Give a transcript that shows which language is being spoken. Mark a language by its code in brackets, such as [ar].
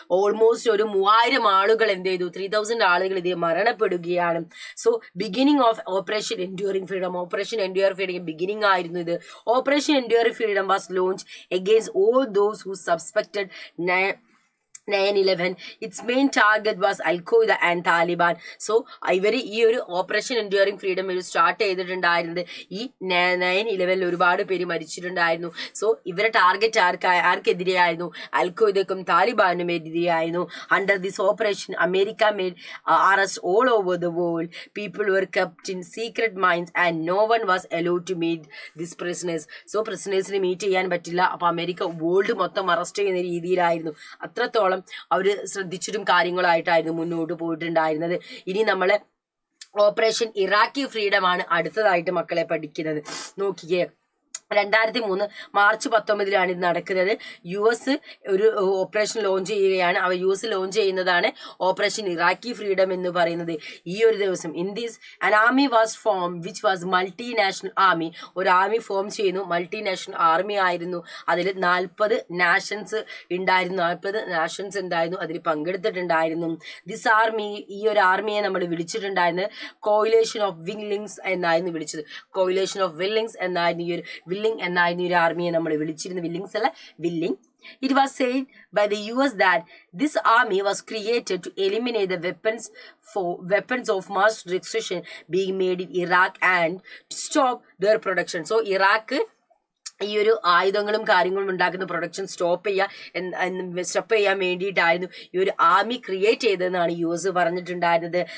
[ml] Almost ഒരു 3000 ആളുകൾ എന്ത് ചെയ്തു? 3000 ആളുകൾ ഇത് മരണപ്പെടുകയാണ്. [en] So beginning of operation enduring freedom, operation enduring freedom beginning ആയിരുന്നു ഇത്. Operation enduring freedom was launch against all those who suspected 9/11. Its main target was Al-Qaeda and Taliban. [ml] So ഇവര് ഈ ഒരു ഓപ്പറേഷൻ എൻഡ്യൂറിംഗ് ഫ്രീഡം ഒരു start ചെയ്തിട്ടുണ്ടായിരുന്നത് ഈ 9/11 ഒരുപാട് പേര് മരിച്ചിട്ടുണ്ടായിരുന്നു. സോ ഇവരെ target ആർക്കെതിരെയായിരുന്നു? അൽഖ്വയ്ദക്കും താലിബാനും എതിരെയായിരുന്നു. [en] Under this operation America made arrest all over the world. People were kept in secret mines and no one was allowed to meet these prisoners. [ml] So പ്രിസണേഴ്സിനെ meet ചെയ്യാൻ പറ്റില്ല. അപ്പൊ America world മൊത്തം arrest ചെയ്യുന്ന രീതിയിലായിരുന്നു. അത്രത്തോളം അവര് ശ്രദ്ധിച്ചിട്ടും കാര്യങ്ങളായിട്ടായിരുന്നു മുന്നോട്ട് പോയിട്ടുണ്ടായിരുന്നത്. ഇനി നമ്മള് ഓപ്പറേഷൻ ഇറാഖി ഫ്രീഡം ആണ് അടുത്തതായിട്ട് മക്കളെ പഠിക്കുന്നത്. നോക്കിക്കേ, 2003 മാർച്ച് 19 ഇത് നടക്കുന്നത്. US ഒരു ഓപ്പറേഷൻ ലോഞ്ച് ചെയ്യുകയാണ്. US ലോഞ്ച് ചെയ്യുന്നതാണ് ഓപ്പറേഷൻ ഇറാഖി ഫ്രീഡം എന്ന് പറയുന്നത്. ഈ ഒരു ദിവസം [en] In this an army was form which was multinational army. [ml] ഒരു ആർമി ഫോം ചെയ്യുന്നു, മൾട്ടിനാഷണൽ ആർമി ആയിരുന്നു. അതിൽ 40 നാഷൻസ് ഉണ്ടായിരുന്നു, 40 നാഷൻസ് ഉണ്ടായിരുന്നു, അതിൽ പങ്കെടുത്തിട്ടുണ്ടായിരുന്നു. [en] this army, [ml] ഈ ഒരു ആർമിയെ നമ്മൾ വിളിച്ചിട്ടുണ്ടായിരുന്നത് കോയിലേഷൻ ഓഫ് വില്ലിങ്സ് എന്നായിരുന്നു വിളിച്ചത്. കോയിലേഷൻ ഓഫ് വില്ലിങ്സ് എന്നായിരുന്നു ഈ ഒരു വില്ലിംഗ് എന്നായിരുന്നു ഈ ഒരു ആർമിയെ നമ്മൾ വിളിച്ചിരുന്നത്. വില്ലിങ്സ് അല്ല, willing. [en] It was said by the US that this army was created to eliminate the weapons of mass destruction being made in Iraq and to stop their production. [ml] So Iraq ഈ ഒരു ആയുധങ്ങളും കാര്യങ്ങളും ഉണ്ടാക്കുന്ന പ്രൊഡക്ഷൻ സ്റ്റോപ്പ് ചെയ്യാൻ വേണ്ടിയിട്ടായിരുന്നു ഈ ഒരു army create ചെയ്തതെന്നാണ് US പറഞ്ഞിട്ടുണ്ടായിരുന്നത്.